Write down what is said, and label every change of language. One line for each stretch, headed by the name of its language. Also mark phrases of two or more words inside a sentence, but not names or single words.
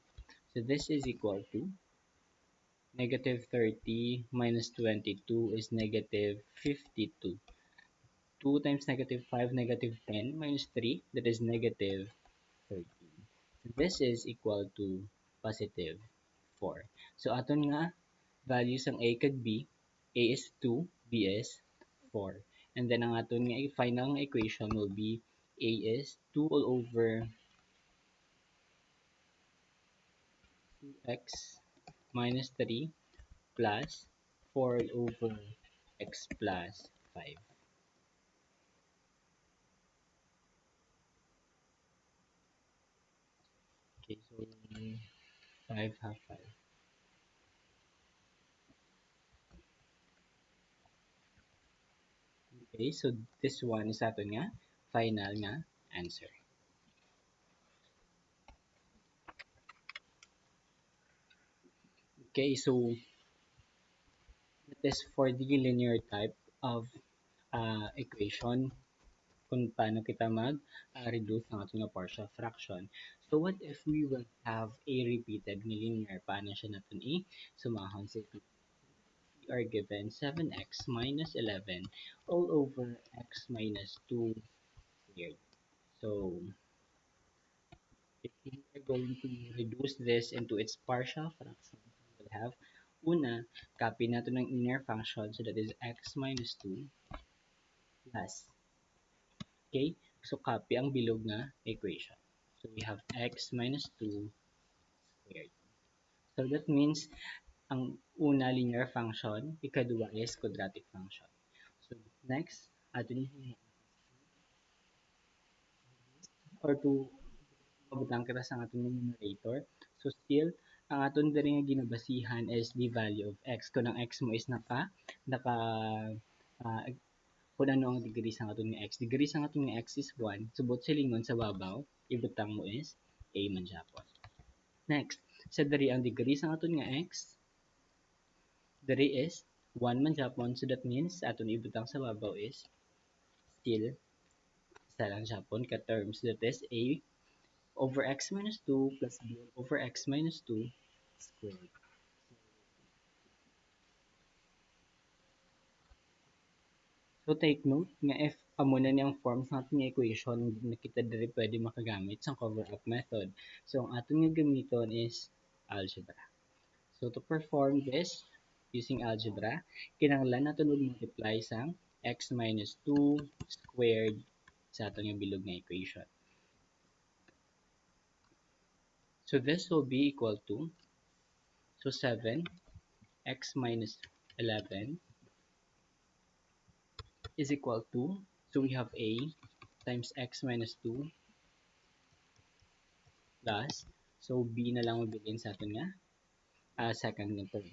English: So this is equal to negative 30 minus 22 is negative 52. 2 times negative 5, negative 10 minus 3, that is negative 13. So this is equal to positive 4.
Hiligaynon: So aton nga values ang A kag B,
English: A is 2, B is 4. And then
Hiligaynon: ang aton nga
English: final equation will be A is 2 all over 2x minus 3 plus 4 all over x plus 5. Okay, so 5 half 5. Okay, so this one is
Hiligaynon: aton nga final nga
English: answer. Okay, so that is for the linear type of equation
Filipino: kung paano kita mag-reduce ng ating
English: partial fraction. So what if we will have a repeated linear?
Filipino: Paano siya natin sumahon?
English: So we are given 7x minus 11 all over x minus 2 squared. So if we are going to reduce this into its partial fraction, we will have
Filipino: una, copy natin ng
English: linear function, so that is x minus 2 plus. Okay? So copy
Hiligaynon: ang bilog na equation.
English: So we have x minus 2 squared. So that means
Hiligaynon: ang una
English: linear function, ikadua is quadratic function. So next,
Hiligaynon: atin or to mabutang kita sa ating numerator.
English: So still,
Hiligaynon: ang aton diri nga ginabasihan is
English: the value of x.
Hiligaynon: Kung ang x mo is naka uh, kung ano ang degree sa aton nga x. Degree sa aton nga x is 1. Subot silingon sa babaw, ibutang mo is a man japon. Next, sa diri ang degree sa aton nga x, diri is 1 man japon.
English: So that means
Hiligaynon: aton ibutang sa babaw
English: is still
Hiligaynon: isa lang japon ka
English: terms, that is a over x minus 2 plus b over x minus 2 squared. So take note
Hiligaynon: nga if amo na niyang forms ng ating equation na kita diri pwede makagamit sa
English: cover-up method. So
Hiligaynon: ang ating nga gamiton
English: is algebra. So to perform this using algebra,
Hiligaynon: kinahanglan natin mag-multiply sang
English: x minus 2 squared
Hiligaynon: sa ating nga bilog nga equation.
English: So this will be equal to, so 7 x minus 11 is equal to, so we have a times x minus 2 plus, so b
Hiligaynon: na lang mabilin sa atin nga second na
English: term.